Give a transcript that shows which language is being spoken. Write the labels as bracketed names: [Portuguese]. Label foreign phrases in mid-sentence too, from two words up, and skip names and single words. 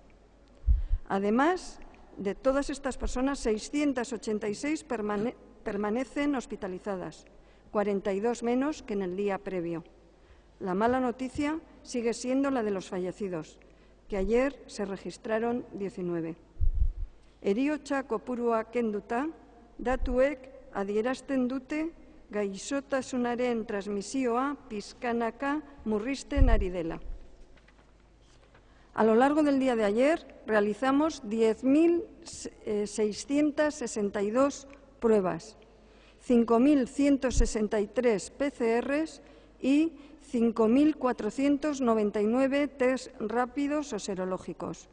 [Spanish] Además de todas estas personas, 686 permanecen hospitalizadas, 42 menos que en el día previo. La mala noticia sigue siendo la de los fallecidos, que ayer se registraron 19. [Basque] Heriotza kopurua kenduta, datuek adierazten dute gaixotasunaren transmisioa pizkanaka murrizten ari dela. [Spanish] A lo largo del día de ayer realizamos 10.662 pruebas, 5.163 PCRs y 5.499 test rápidos o serológicos.